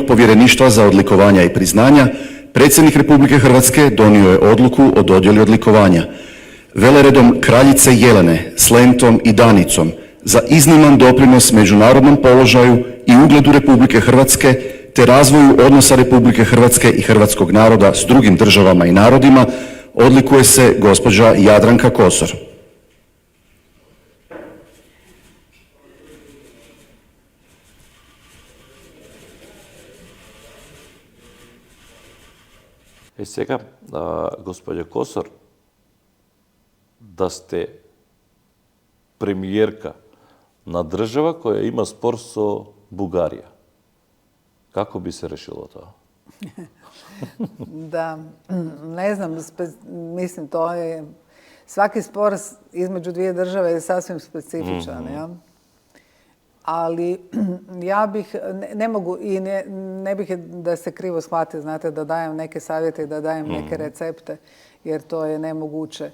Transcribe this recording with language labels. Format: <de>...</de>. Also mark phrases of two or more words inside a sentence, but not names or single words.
<hr>povjereništva za odlikovanja i priznanja, predsjednik Republike Hrvatske donio je odluku o dodjeli odlikovanja veleredom kraljice Jelene s lentom i danicom za izniman doprinos međunarodnom položaju i ugledu Republike Hrvatske te razvoju odnosa Republike Hrvatske i hrvatskog naroda s drugim državama i narodima, odlikuje se gospođa Jadranka Kosor.</hr> <mk>Сега, господја Косор, да сте премиерка на држава која има спор со Бугарија. Како би се решило тоа?</mk> <hr>Da, ne znam, mislim to je, svaki spor između dvije države je sasvim specifičan, ja? Ali ja bih, ne mogu i ne bih da se krivo shvati, znate, da dajem neke savjete i da dajem neke recepte, jer to je nemoguće.</hr>